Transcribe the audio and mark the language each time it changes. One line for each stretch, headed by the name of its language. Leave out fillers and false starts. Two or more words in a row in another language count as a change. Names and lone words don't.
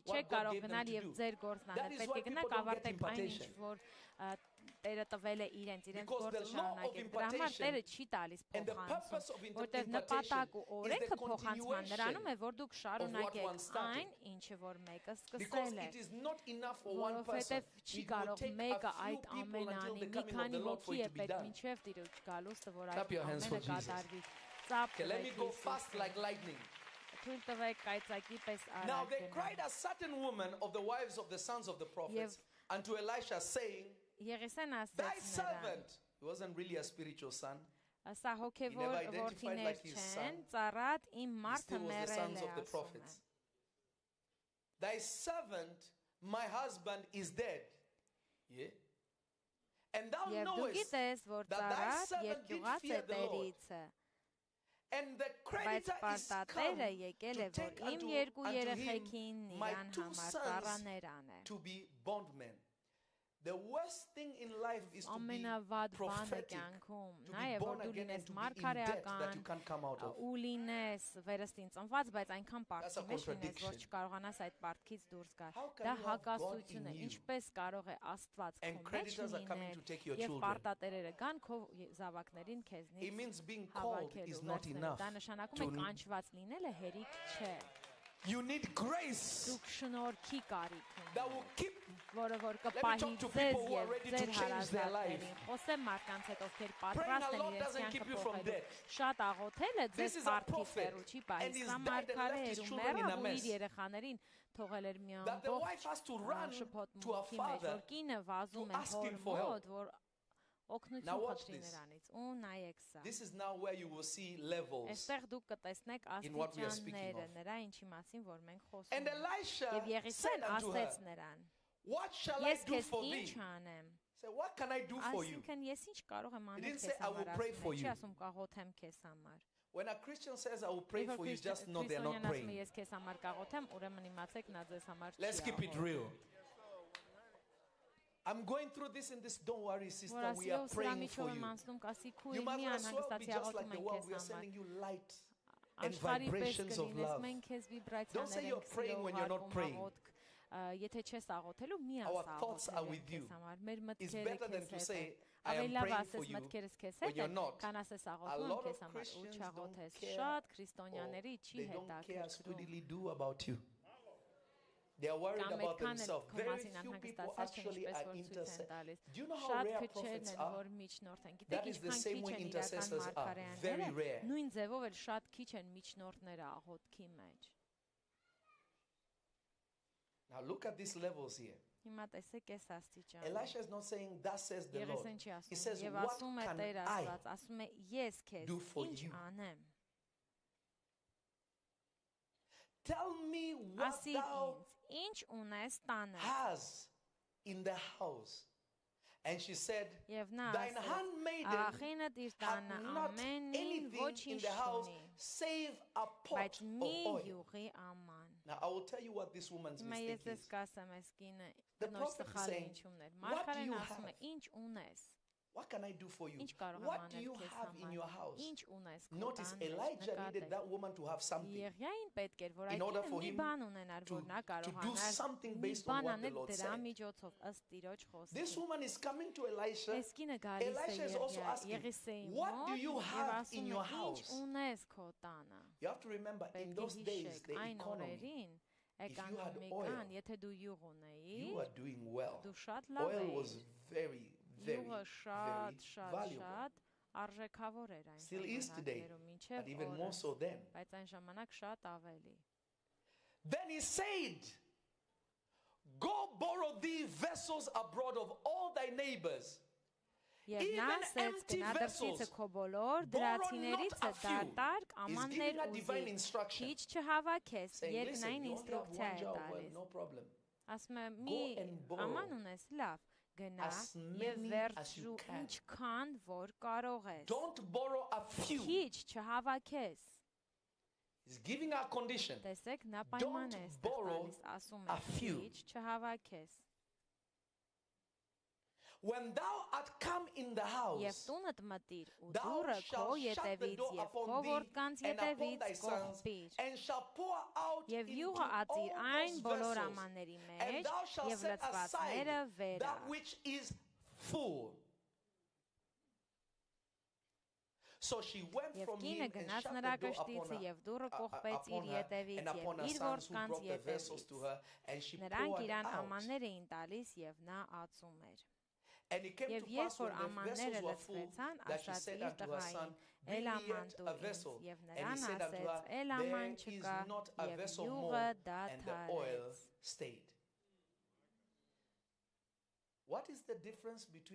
English: what
Armenian: չեք
English: God
Armenian: կարող
English: gave them
Armenian: գնալ
English: to
Armenian: եւ
English: do?
Armenian: ձեր գործն
English: That
Armenian: անել,
English: is
Armenian: պետք
English: why
Armenian: է
English: people
Armenian: գնաք
English: don't get
Armenian: ավարտեք այն ինչ
English: impartation.
Armenian: որ Տերը տվել է իրենց
English: Because
Armenian: գործը
English: the law of
Armenian: շարունակեք։ Դրա համար
English: impartation
Armenian: Տերը չի տալիս
English: and the purpose of
Armenian: փոխանցում, որտեղ
English: impartation
Armenian: նպատակ ու
English: is the
Armenian: օրենքը փոխանցման նրանում է,
English: continuation
Armenian: որ դուք
English: one
Armenian: շարունակեք
English: started.
Armenian: այն, ինչը որ մեկը
English: Because
Armenian: սկսել է։
English: it is not enough for one person.
Armenian: Որովհետև չի
English: It will
Armenian: կարող
English: take
Armenian: մեկը
English: a few
Armenian: այդ
English: people
Armenian: ամենը
English: until
Armenian: անի,
English: the
Armenian: մի
English: coming of
Armenian: քանի
English: the Lord for
Armenian: հոգի
English: it
Armenian: է
English: to be
Armenian: պետք
English: done.
Armenian: մինչև Տիրոջ գալուստը, որ
English: Clap
Armenian: այդ
English: your hands for
Armenian: ամենը
English: Jesus.
Armenian: կատարվի։
English: Okay, let me go fast like lightning.
Armenian: Թույլ տվեք կայծակի պես
English: Now
Armenian: արագ
English: they
Armenian: գնալ։
English: cried a certain woman of the wives of the sons of the prophets unto Elisha saying,
Armenian: Եղիսեն
English: thy
Armenian: ասեց նրան,
English: servant, he wasn't really a spiritual son,
Armenian: սա հոգևոր
English: never identified
Armenian: որդիներ
English: like his
Armenian: չեն,
English: son.
Armenian: ծառատ իմ
English: he
Armenian: մարդը
English: still was the
Armenian: մեռել
English: sons
Armenian: է
English: of the
Armenian: ասում է։
English: prophets. Thy servant, my husband, is dead. Yeah. And thou
Armenian: Եվ դու
English: knowest
Armenian: գիտես, որ
English: that thy
Armenian: ծառատ
English: servant did
Armenian: երկյուղած է
English: fear the Lord.
Armenian: Տերիցը,
English: And the
Armenian: բայց
English: creditor is come
Armenian: պարտատերը եկել
English: to
Armenian: է, որ
English: take
Armenian: իմ
English: unto
Armenian: երկու
English: him
Armenian: երեխեքին
English: my
Armenian: իրան
English: two
Armenian: համար
English: sons
Armenian: ծառաներ անել։
English: to be bondmen. The worst thing in life is to be
Armenian: Ամենավատ բանը
English: prophetic,
Armenian: կյանքում
English: to
Armenian: նա
English: be
Armenian: է, որ
English: born
Armenian: դու
English: again
Armenian: լինես
English: and to be in debt that you
Armenian: մարգարեական
English: can't come out of.
Armenian: ու լինես վերստին ծնված, բայց այնքան
English: That's a
Armenian: պարտքի մեջ լինես, որ
English: contradiction.
Armenian: չկարողանաս այդ պարտքից դուրս գալ։
English: How can
Armenian: Դա
English: you have God
Armenian: հակասություն է,
English: in you
Armenian: ինչպես կարող է Աստված
English: and
Armenian: քո մեջ
English: creditors are coming to
Armenian: լինել
English: take your
Armenian: եւ
English: children?
Armenian: պարտատերերը գան քո զավակներին
English: It
Armenian: քեզնից
English: means being called
Armenian: հավաքելու
English: is not
Armenian: վերցնելու։
English: enough.
Armenian: Դա նշանակում է
English: to-
Armenian: կանչված լինելը հերիք չէ։
English: You need grace
Armenian: Դուք շնորհքի կարիք
English: that
Armenian: ունեք,
English: will keep.
Armenian: որը որ
English: me
Armenian: կպահի
English: talk to
Armenian: ձեզ
English: people who are
Armenian: եւ
English: ready to
Armenian: ձեր
English: change their life.
Armenian: հարազատներին։ Խոսեմ մարդկանց հետ, ովքեր
English: Praying
Armenian: պատրաստ
English: a
Armenian: են
English: lot
Armenian: իրենց
English: doesn't keep
Armenian: կյանքը
English: you from
Armenian: փոխելու։
English: death.
Armenian: Շատ աղոթելը
English: This
Armenian: ձեզ
English: is a
Armenian: պարտքից
English: prophet,
Armenian: հեռու չի
English: and
Armenian: պահի։
English: he's
Armenian: Սա
English: died and left
Armenian: մարգարե
English: his
Armenian: էր ու
English: children in a
Armenian: մեռավ ու
English: mess.
Armenian: իր երեխաներին թողել էր մի
English: That the wife has to run
Armenian: շփոթ
English: to her
Armenian: մուտքի մեջ,
English: father
Armenian: որ կինը վազում
English: to
Armenian: է
English: ask him
Armenian: հոր
English: for help.
Armenian: մոտ, որ
English: Now
Armenian: օգնություն
English: watch
Armenian: խնդրի
English: this.
Armenian: նրանից։ Ու նայեք սա։
English: This is now where you will see levels.
Armenian: Այստեղ դուք կտեսնեք
English: in what we are speaking
Armenian: աստիճանները,
English: of.
Armenian: նրա ինչի մասին որ մենք խոսում
English: And
Armenian: ենք։
English: Elisha
Armenian: Եվ
English: said
Armenian: Եղիսեն
English: unto
Armenian: ասեց
English: her,
Armenian: նրան.
English: what shall I
Armenian: Ես
English: do
Armenian: քեզ
English: for
Armenian: ինչ
English: thee?
Armenian: անեմ։
English: Say, what can I do for you?
Armenian: Այսինքն ես ինչ կարող եմ անել
English: didn't
Armenian: քեզ
English: say, I will
Armenian: համար,
English: pray
Armenian: ասում
English: for
Armenian: է, չի
English: you.
Armenian: ասում կաղոթեմ քեզ համար։
English: When a Christian says, I will pray
Armenian: Երբ որ
English: for you, just know they're not
Armenian: քրիստոնյան ասում է,
English: praying.
Armenian: ես քեզ համար կաղոթեմ, ուրեմն իմացեք նա ձեզ համար չի
English: Let's keep it
Armenian: աղոթում։
English: real. I'm going through this and this. Don't worry, sister.
Armenian: Որ
English: We are
Armenian: ասիով սրա
English: praying for
Armenian: միջով եմ
English: you.
Armenian: անցնում, կասի քույր
English: You might
Armenian: մի
English: as well be
Armenian: անհանգստացի
English: just like
Armenian: աղոթում
English: the
Armenian: ենք
English: world.
Armenian: քեզ
English: We are
Armenian: համար։
English: sending you light and
Armenian: Աշխարհի պես
English: vibrations of
Armenian: կլինես,
English: love.
Armenian: մենք քեզ
English: Don't
Armenian: վիբրացիաներ
English: say you're
Armenian: ենք
English: praying when you're not
Armenian: սիրով
English: praying.
Armenian: աղոթք, եթե չես աղոթելու, մի
English: Our
Armenian: ասա
English: thoughts are
Armenian: աղոթել
English: with
Armenian: ենք
English: you.
Armenian: քեզ համար։ Մեր
English: It's
Armenian: մտքերը
English: better than
Armenian: քեզ
English: to
Armenian: հետ
English: say,
Armenian: են։
English: I am
Armenian: Ավելի լավ
English: praying for
Armenian: ասես
English: you
Armenian: մտքերս քեզ
English: when
Armenian: հետ
English: you're
Armenian: են,
English: not.
Armenian: քան ասես
English: A
Armenian: աղոթում
English: lot
Armenian: եմ
English: of
Armenian: քեզ համար ու
English: Christians
Armenian: չաղոթես։
English: don't care,
Armenian: Շատ
English: or
Armenian: քրիստոնյաների չի
English: they don't care as
Armenian: հետաքրքրում։
English: really do about you. They are worried
Armenian: Կամ
English: about
Armenian: այդքան էլ
English: themselves.
Armenian: քո
English: Very
Armenian: մասին
English: few people
Armenian: անհանգստացած չեն,
English: actually
Armenian: ինչպես
English: are
Armenian: որ ցույց են
English: intercessors.
Armenian: տալիս։
English: Do you know how
Armenian: Շատ
English: rare
Armenian: քչերն
English: prophets
Armenian: են,
English: are?
Armenian: որ միջնորդ են։
English: That
Armenian: Գիտեք,
English: is the
Armenian: ինչքան
English: same
Armenian: քիչ
English: way
Armenian: են իրական
English: intercessors are. Very
Armenian: մարգարեները,
English: rare.
Armenian: նույն ձևով էլ շատ քիչ են միջնորդները աղոթքի մեջ։
English: Now look at these levels here.
Armenian: Հիմա տեսեք այս աստիճանը։
English: Elisha is not saying, thus says the Lord.
Armenian: Եղեսեն չի
English: He
Armenian: ասում,
English: says,
Armenian: եւ
English: what
Armenian: ասում է
English: can
Armenian: Տեր
English: I
Armenian: Աստված, ասում է ես քեզ
English: do for
Armenian: ինչ
English: you?
Armenian: անեմ։
English: Tell me what
Armenian: Ասի
English: thou
Armenian: ինձ, ինչ ունես տանը։
English: has in the house. And she said,
Armenian: Եվ նա
English: thine
Armenian: ասեց,
English: handmaiden
Armenian: աղախինդ իր
English: had
Armenian: տանը
English: not
Armenian: ամեն ինչ
English: anything in
Armenian: ոչինչ
English: the house
Armenian: չունի,
English: save a pot
Armenian: բայց
English: of
Armenian: մի
English: oil.
Armenian: յուղի աման։
English: Now I will tell you what this woman's
Armenian: Հիմա ես
English: mistake
Armenian: ես
English: is.
Armenian: կասեմ այս կինը
English: The
Armenian: կնոջ
English: prophet is
Armenian: սխալը
English: saying,
Armenian: ինչ ուներ։
English: what do
Armenian: Մարգարեն
English: you
Armenian: ասում է,
English: have?
Armenian: ինչ ունես։
English: What can I do for you?
Armenian: Ինչ կարող եմ
English: What do
Armenian: անել
English: you
Armenian: քեզ
English: have in your
Armenian: համար։
English: house?
Armenian: Ինչ ունես քո
English: Notice
Armenian: տանը։
English: Elijah needed that woman to have something
Armenian: Եղիային պետք էր, որ
English: in order for
Armenian: այդ մի
English: him
Armenian: բան ունենար, որ նա
English: to do
Armenian: կարողանար
English: something
Armenian: մի
English: based on
Armenian: բան
English: what the
Armenian: անել
English: Lord
Armenian: դրա
English: said.
Armenian: միջոցով ըստ Տիրոջ
English: This
Armenian: խոսքի։
English: woman is coming to Elisha.
Armenian: Այս կինը գալիս
English: Elisha is also
Armenian: է
English: asking,
Armenian: Եղիսեի
English: what do
Armenian: մոտ
English: you
Armenian: եւ
English: have in
Armenian: ասում
English: your
Armenian: է, ինչ
English: house?
Armenian: ունես քո տանը։
English: You have to remember, in
Armenian: Պետք է
English: those days,
Armenian: հիշեք
English: the
Armenian: այն
English: economy,
Armenian: օրերին
English: if you had
Armenian: էկոնոմիկան,
English: oil,
Armenian: եթե դու յուղ ունեիր,
English: you were doing well.
Armenian: դու շատ լավ
English: Oil
Armenian: էիր։
English: was very, very,
Armenian: Յուղը
English: very
Armenian: շատ
English: valuable.
Armenian: արժեքավոր էր այն
English: Still is today,
Armenian: ժամանակներում,
English: but
Armenian: մինչև
English: even more so then.
Armenian: բայց այն ժամանակ շատ ավելի։
English: Then he said, go borrow thee vessels abroad of all thy neighbors.
Armenian: Եվ նա
English: Even
Armenian: ասեց
English: empty
Armenian: գնա դրսից
English: vessels,
Armenian: քո բոլոր
English: borrow
Armenian: դրացիներից
English: not a few.
Armenian: դարտարկ
English: He's
Armenian: ամաններ
English: giving her divine
Armenian: ուզի,
English: instruction.
Armenian: քիչ չհավաքես,
English: Saying, listen,
Armenian: երկնային
English: you only have
Armenian: ինստրուկցիա
English: one
Armenian: է
English: jar of oil,
Armenian: տալիս։
English: no problem.
Armenian: Ասում է՝ մի
English: Go and borrow
Armenian: աման ունես, լավ, գնա
English: as
Armenian: եւ
English: many as you
Armenian: վերջու
English: can.
Armenian: ինչքան որ կարող ես։
English: Don't borrow a few.
Armenian: Քիչ չհավաքես։
English: He's giving her a condition.
Armenian: Տեսեք, նա
English: Don't
Armenian: պայման է
English: borrow
Armenian: ստեղծալիս, ասում
English: a
Armenian: է՝
English: few.
Armenian: քիչ չհավաքես։
English: When thou art come in the
Armenian: Եվ
English: house,
Armenian: տունդ մտիր ու
English: thou
Armenian: դուռը քո
English: shalt shut the
Armenian: ետևից
English: door
Armenian: եւ քո
English: upon thee
Armenian: որդկանց
English: and upon
Armenian: ետևից
English: thy sons,
Armenian: կողպիր
English: and shall pour out
Armenian: եւ
English: into
Armenian: յուղը
English: all
Armenian: ածիր
English: those
Armenian: այն բոլոր
English: vessels,
Armenian: ամանների
English: and
Armenian: մեջ
English: thou shalt
Armenian: եւ
English: set aside
Armenian: լցվածները վերա։
English: that which is full. So she went
Armenian: Եվ
English: from
Armenian: կինը
English: him and
Armenian: գնաց
English: shut
Armenian: նրա
English: the door upon
Armenian: կշտիցը
English: her,
Armenian: եւ դուռը կողպեց իր
English: upon her
Armenian: ետևից
English: and
Armenian: եւ
English: upon her
Armenian: իր
English: sons who
Armenian: որդկանց
English: brought the vessels
Armenian: ետևից։
English: to her, and she
Armenian: Նրանք
English: poured
Armenian: իրան
English: out.
Armenian: ամաններ էին տալիս եւ նա ածում էր։
English: And it came
Armenian: Եվ
English: to
Armenian: երբ
English: pass
Armenian: որ
English: when the
Armenian: ամանները
English: vessels were full
Armenian: լցվեցան,
English: that she
Armenian: ասաց
English: said
Armenian: իր
English: unto her son,
Armenian: տղային՝
English: bring
Armenian: «Էլ
English: me
Armenian: աման
English: yet
Armenian: դու
English: a
Armenian: ինձ»։
English: vessel.
Armenian: Եվ
English: And he
Armenian: նրան
English: said unto
Armenian: ասեց՝
English: her,
Armenian: «Էլ
English: there
Armenian: աման
English: is
Armenian: չկա»
English: not a
Armenian: եւ
English: vessel
Armenian: յուղը
English: more, and the oil
Armenian: դադարեց։
English: stayed. What is the difference between